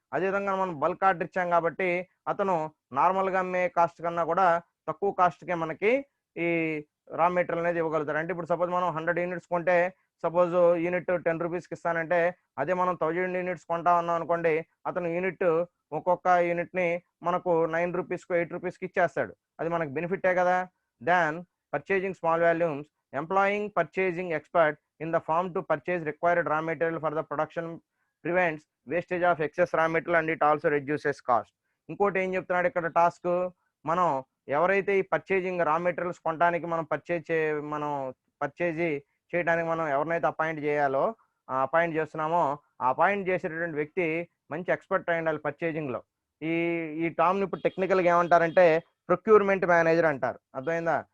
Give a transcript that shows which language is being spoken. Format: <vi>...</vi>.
<te>అదేవిధంగా మనం bulk order ఇచ్చాం కాబట్టి అతను నార్మల్గా అమ్మే కాస్ట్ కన్నా కూడా తక్కువ కాస్ట్కే మనకి ఈ రా మెటీరియల్ అనేది ఇవ్వగలుగుతారు. అంటే ఇప్పుడు సపోజ్ మనం 100 యూనిట్స్ కొంటే, సపోజ్ యూనిట్ 10 రూపీస్కి ఇస్తానంటే, అదే మనం 1000 యూనిట్స్ కొంటా ఉన్నాం అనుకోండి, అతను ఒక్కొక్క యూనిట్ని మనకు 9 రూపీస్కి 8 రూపీస్కి ఇచ్చేస్తాడు. అది మనకు బెనిఫిటే కదా.</te> <en>Than purchasing small volumes employing purchasing expert in the farm to purchase required raw material for the production prevents wastage of excess raw material and it also reduces cost.</en> <te>ఇంకోటి ఏం చెప్తున్నాడు ఇక్కడ టాస్క్, మనం ఎవరైతే ఈ పర్చేజింగ్ రా మెటీరియల్స్ కొనడానికి మనం పర్చేజ్ చేయడానికి మనం ఎవరినైతే అపాయింట్ చేయాలో అపాయింట్ చేస్తున్నామో ఆ అపాయింట్ చేసేటటువంటి వ్యక్తి మంచి ఎక్స్పర్ట్ అయి ఉండాలి పర్చేజింగ్లో. ఈ ఈ టర్మ్ని ఇప్పుడు టెక్నికల్గా ఏమంటారంటే ప్రొక్యూర్మెంట్ మేనేజర్ అంటారు. అర్థమైందా.</te>